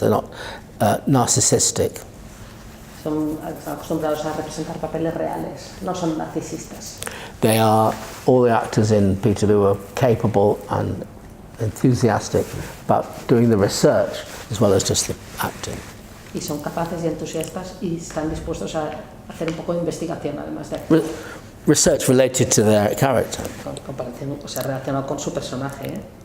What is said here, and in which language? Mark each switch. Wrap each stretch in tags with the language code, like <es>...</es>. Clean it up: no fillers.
<en>They're not narcissistic.</en> <es>Son acostumbrados a representar papeles reales, no son narcisistas.</es> <en>All the actors in Peterloo are capable and enthusiastic about doing the research as well as just the acting.</en> <es>Y son capaces y entusiastas y están dispuestos a hacer un poco de investigación además de actuar.</es> <en>Research related to their character.</en> <es>Comparación, o sea, relacionado con su personaje.</es>